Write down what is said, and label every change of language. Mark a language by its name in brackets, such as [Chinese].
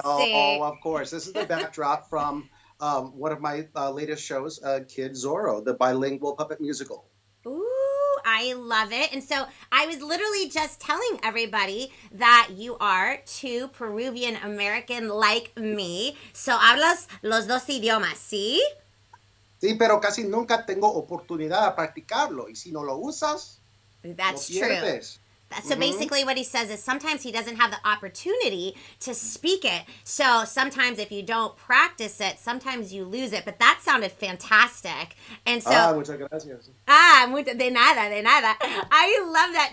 [English] Oh, of course. This is the backdrop from one of my latest shows, Kid Zorro, the bilingual puppet musical. Ooh, I love it. And so I was literally just telling everybody that you are 2 Peruvian American like me. [Spanish] So hablas los dos idiomas, ¿sí? Sí, pero casi nunca tengo oportunidad de practicarlo. Y si no lo usas, [English] That's [Spanish] lo pierdes. [English] So basically what he says is sometimes he doesn't have the opportunity to speak it. So sometimes if you don't practice it, sometimes you lose it. But that sounded fantastic. And so [Spanish] muchas gracias. De nada. [English] I love that.